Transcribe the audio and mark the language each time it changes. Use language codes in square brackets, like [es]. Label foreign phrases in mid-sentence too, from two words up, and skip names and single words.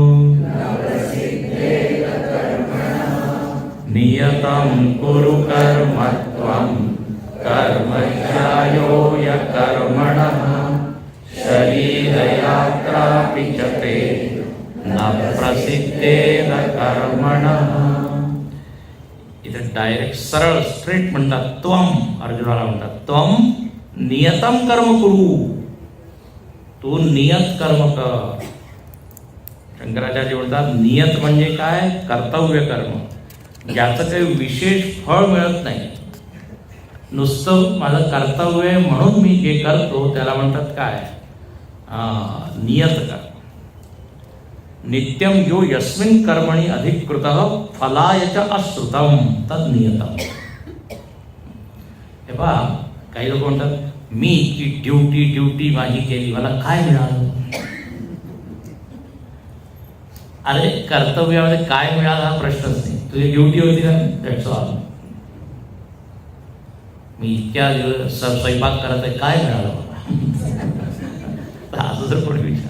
[sa] नियतं कुरु कर्मत्वं कर्मज्यायो ह्यकर्मणः शरीरयात्रापि च ते न प्रसिद्धेत कर्मणः. [mr] इथे डायरेक्ट सरळ स्ट्रेट म्हणतात त्वम, अर्जुनाला म्हणतात [sa] त्वम नियतम कर्म कुरु, [mr] तू नियत कर्म कर. शंकराचार्य म्हणतात नियत म्हणजे काय, कर्तव्य कर्म, ज्याचं काही विशेष फळ मिळत नाही. नुसतं माझं कर्तव्य म्हणून मी जे करतो त्याला म्हणतात काय, नियत कर्म. [sa] नित्यम यो यस्मिन् कर्मणि अधिकृतः फलाय च अश्रुतम तद नियतम. [mr] हे पहा, काही लोक म्हणतात मी की ड्युटी माझी केली, मला काय मिळालं. अरे कर्तव्यामध्ये काय मिळालं हा प्रश्नच नाही. तुझी ड्युटी होती ना, [en] that's all. [mr] मी इतक्या दिवस स्वयंपाक करत आहे, काय मिळालं मला, असं जर कोणी विचार.